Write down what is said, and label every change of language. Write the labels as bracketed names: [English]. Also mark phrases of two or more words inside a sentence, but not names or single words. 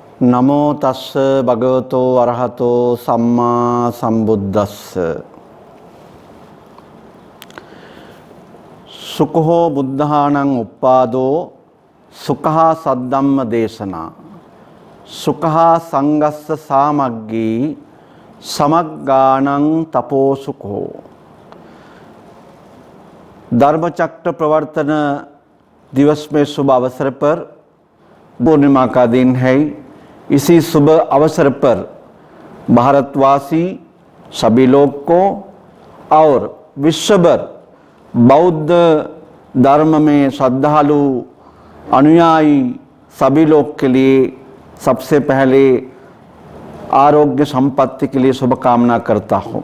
[Pali] नमो तस्स भगवतो अरहतो सम्मा संबुद्धस्स। सुखो बुद्धानं उपादो सुखः सद्धम्म देशना सुखः संगस्स सामग्गी समग्गानं तपो सुखो। [Hindi] धर्मचक्र प्रवर्तन दिवस में शुभ अवसर पर पूर्णिमा का दिन है। इसी शुभ अवसर पर भारतवासी सभी लोग को और विश्वभर बौद्ध धर्म में श्रद्धालु अनुयायी सभी लोग के लिए सबसे पहले आरोग्य संपत्ति के लिए शुभकामना करता हूँ।